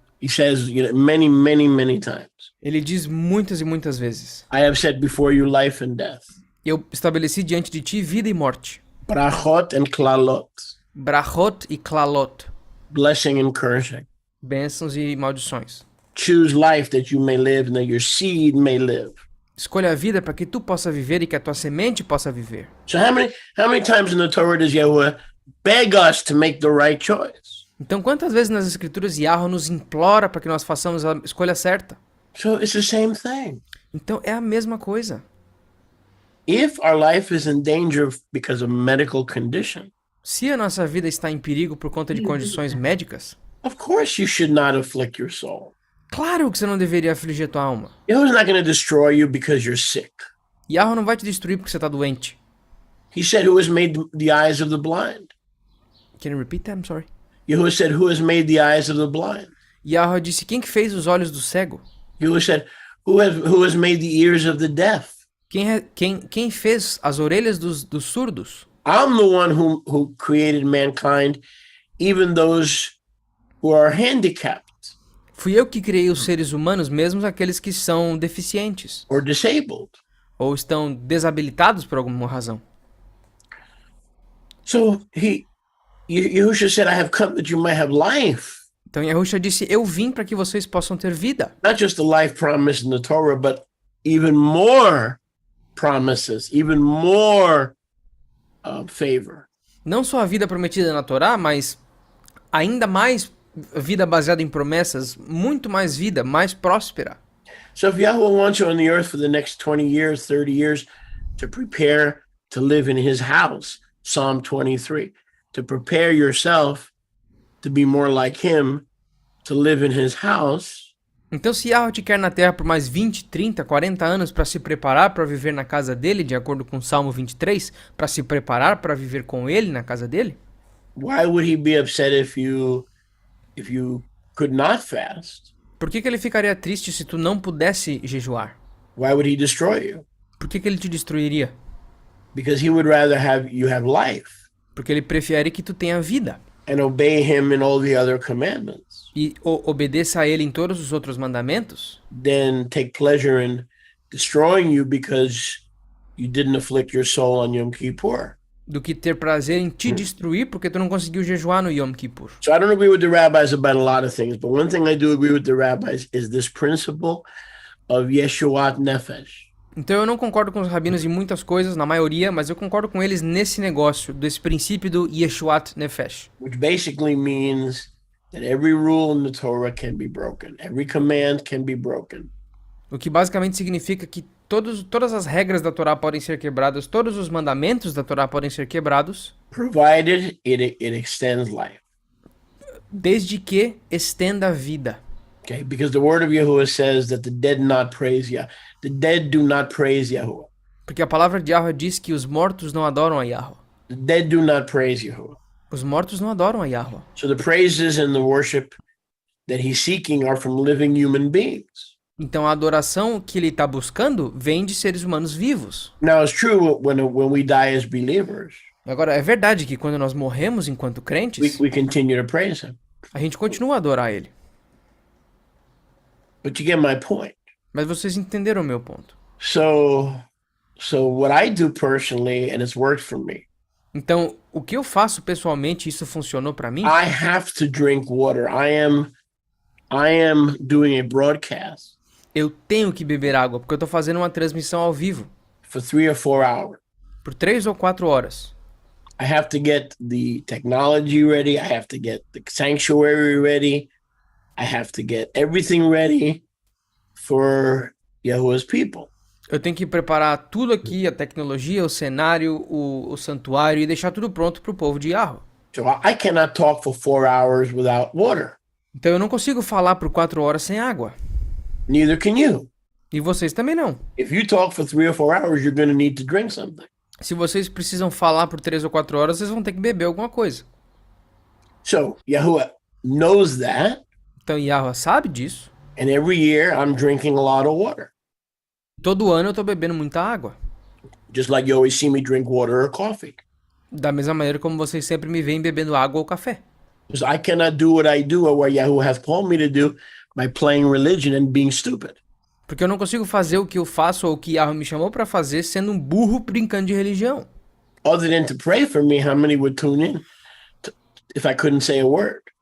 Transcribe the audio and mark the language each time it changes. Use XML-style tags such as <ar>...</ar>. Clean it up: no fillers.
<en>He says, many, many, many times.</en> <pt>Ele diz muitas e muitas vezes:</pt> <en>I have set before you life and death,</en> <pt>eu estabeleci diante de ti vida e morte,</pt> <en>brachot and klalot,</en> <pt>brachot e klalot,</pt> <en>blessing and cursing.</en> <pt>bênçãos e maldições.</pt> <en>Choose life that you may live and that your seed may live.</en> <pt>Escolha a vida para que tu possa viver e que a tua semente possa viver.</pt> <en>So how many times in the Torah does Yahuwah beg us to make the right choice?</en> <pt>Então, quantas vezes nas escrituras Yahweh nos implora para que nós façamos a escolha certa?</pt> <en>So it's the same thing.</en> <pt>Então, é a mesma coisa.</pt> <en>If our life is in danger because of medical condition,</en> <pt>Se a nossa vida está em perigo por conta de condições médicas,</pt> <en>of course you should not afflict your soul.</en> <pt>claro que você não deveria afligir a tua alma.</pt> <en>Yahuwah's not going to destroy you because you're sick.</en> <pt>Yahweh não vai te destruir porque você está doente.</pt> <en>He said, who has made the eyes of the blind? Can you repeat that? I'm sorry. Yahuwah said, who has made the eyes of the blind?</en> <pt>Yahweh disse: quem que fez os olhos do cego?</pt> <en>Yahuwah said, who has made the ears of the deaf?</en> <pt>Quem fez as orelhas dos surdos?</pt> <en>I'm the one who created mankind, even those who are handicapped</en> <pt>Fui eu que criei os seres humanos, mesmo aqueles que são deficientes</pt> <en>or disabled.</en> <pt>ou estão desabilitados por alguma razão.</pt> <en>So Yahushua said, I have come that you might have life.</en> <pt>Então Yahushua disse: eu vim para que vocês possam ter vida.</pt> <en>Not just the life promised in the Torah, but even more promises, even more favor.</en> <pt>Não só a vida prometida na Torá, mas ainda mais vida baseada em promessas, muito mais vida, mais próspera.</pt> <en>So if Yahweh wants you on the earth for the next 20 years, 30 years, to prepare to live in his house, Psalm 23, to prepare yourself to be more like him, to live in his house.</en> <pt>Então, se Yahweh te quer na terra por mais 20, 30, 40 anos para se preparar para viver na casa dele, de acordo com Salmo 23, para se preparar para viver com ele na casa dele,</pt> <en>Why would he be upset if you could not fast?</en> <pt>por que ele ficaria triste se tu não pudesse jejuar?</pt> <en>Why would he destroy you?</en> <pt>Por que ele te destruiria?</pt> <en>Because he would rather have you have life</en> <pt>Porque ele prefere que tu tenha vida</pt> <en>and obey him in all the other commandments</en> <pt>e obedeça a ele em todos os outros mandamentos,</pt> <en>than take pleasure in destroying you because you didn't afflict your soul on Yom Kippur.</en> <pt>do que ter prazer em te destruir porque tu não conseguiu jejuar no Yom Kippur.</pt> <en>So I don't agree with the rabbis about a lot of things, but one thing I do agree with the rabbis is this principle of Yeshuat Nefesh.</en> <pt>Então eu não concordo com os rabinos em muitas coisas, na maioria, mas eu concordo com eles nesse negócio, desse princípio do Yeshuat Nefesh.</pt> <en>Which basically means that every rule in the Torah can be broken. Every command can be broken.</en> <pt>O que basicamente significa que todas as regras da Torá podem ser quebradas, todos os mandamentos da Torá podem ser quebrados,</pt> <en>Provided it extends life.</en> <pt>desde que estenda a vida.</pt> <en>Okay, because the word of Yahuwah says that the dead not praise Yah. The dead do not praise Yahuwah.</en> <pt>Porque a palavra de Yahweh diz que os mortos não adoram a Yahweh.</pt> <en>The dead do not praise Yahuwah.</en> <pt>Os mortos não adoram a Yahweh.</pt> <en>So the praises and the worship that he's seeking are from living human beings.</en> <pt>Então a adoração que ele está buscando vem de seres humanos vivos.</pt> <en>Now it's true when we die as believers,</en> <pt>Agora, é verdade que quando nós morremos enquanto crentes,</pt> <en>we continue to praise him.</en> <pt>a gente continua a adorar ele.</pt> <en>But you get my point.</en> <pt>Mas vocês entenderam o meu ponto.</pt> <en>So what I do personally, and it's worked for me,</en> <pt>Então, o que eu faço pessoalmente, isso funcionou para mim,</pt> <en>I have to drink water. I am doing a broadcast</en> <pt>eu tenho que beber água, porque eu tô fazendo uma transmissão ao vivo,</pt> <en>for 3 or 4 hours.</en> <pt>por 3 ou 4 horas.</pt> <en>I have to get the technology ready. I have to get the sanctuary ready. I have to get everything ready for Yahuwah's people.</en> <pt>Eu tenho que preparar tudo aqui, a tecnologia, o cenário, o santuário, e deixar tudo pronto pro povo de Yahweh.</pt> <en>So I cannot talk for 4 hours without water.</en> <pt>Então eu não consigo falar por 4 horas sem água.</pt> <en>Neither can you.</en> <pt>E vocês também não.</pt> <en>If you talk for 3 or 4 hours, you're going to need to drink something.</en> <pt>Se vocês precisam falar por 3 ou 4 horas, vocês vão ter que beber alguma coisa.</pt> <en>So Yahuwah knows that,</en> <pt>Então Yahweh sabe disso.</pt> <en>and every year I'm drinking a lot of water.</en> <pt>Todo ano eu tô bebendo muita água.</pt> <en>Just like you always see me drink water or coffee.</en> <pt>Da mesma maneira como vocês sempre me veem bebendo água ou café.</pt> <en>Because I cannot do what I do or what Yahuwah has called me to do by playing religion and being stupid.</en> <pt>Porque eu não consigo fazer o que eu faço ou o que Yahweh me chamou pra fazer sendo um burro brincando de religião.</pt> <en>Other than to pray for me, how many would tune in if I couldn't say a word?</en>